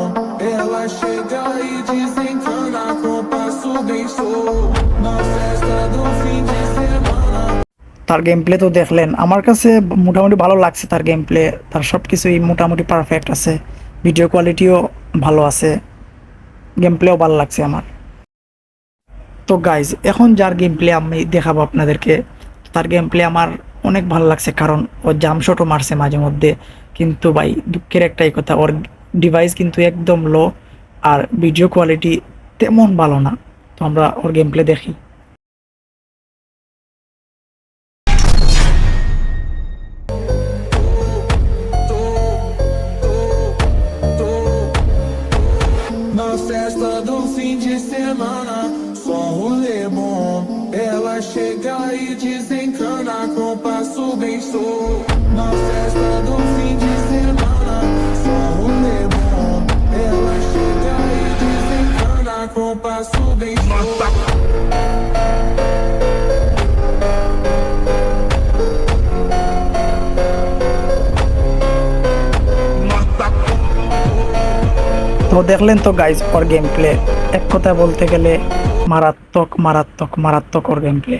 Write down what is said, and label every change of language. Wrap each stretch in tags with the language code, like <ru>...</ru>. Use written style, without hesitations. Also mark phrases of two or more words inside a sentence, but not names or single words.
<pt>Ela chega e desencana com passo bem solto. Na festa do fim de semana.</pt> <bn>তার</bn> <en>game play</en> <bn>তো দেখলেন, আমার কাছে মোটামুটি ভালো লাগছে তার</bn> <en>game play,</en> <bn>তার সব কিছুই মোটামুটি পারফেক্ট আছে,</bn> <en>video quality</en> <bn>ভালো আছে,</bn> <en>game play</en> <bn>ভালো লাগছে আমার। তো গাইজ, এখন যার</bn> <en>game play</en> <bn>আমি দেখাবো আপনাদেরকে, তার</bn> <en>game play</en> <bn>আমার অনেক ভালো লাগছে, কারণ ও জাম্পশটও মারছে মাঝে মধ্যে, কিন্তু ভাই দুঃখের একটাই কথা, ওর ডিভাইস কিন্তু একদম লো, আর</bn> <en>video quality</en> <bn>তেমন ভালো না। তো আমরা ওর গেম প্লে দেখি।</bn> <pt>Na festa do fim de semana, só um rolê bom. Ela chega e desencana com passo bem solto. Na festa do fim de semana, só um rolê bom. Ela chega e desencana com passo bem solto.</pt> <bn>তো দেখলেন তো গাইজ ওর</bn> <en>game play,</en> <bn>এক কথা বলতে গেলে মারাত্মক মারাত্মক মারাত্মক ওর</bn> <en>game play.</en>